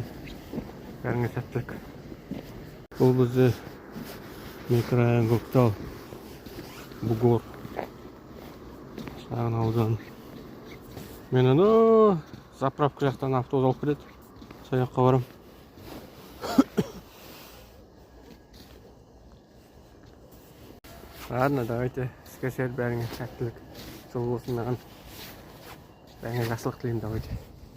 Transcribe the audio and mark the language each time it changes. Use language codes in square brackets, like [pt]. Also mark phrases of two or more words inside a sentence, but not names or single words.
[kk] Бәріңе сәттілік. Бұл бізді микрорайон Көктал, Бугор. Шағын аудан. Мен заправка жақтан автобус алып келеді. Сол жаққа барам. [ru] Ладно, давайте скажет [kk] бәріңе сәттілік. Жол болсын маған. Бәріңе жақсылық тілеймін, давайте.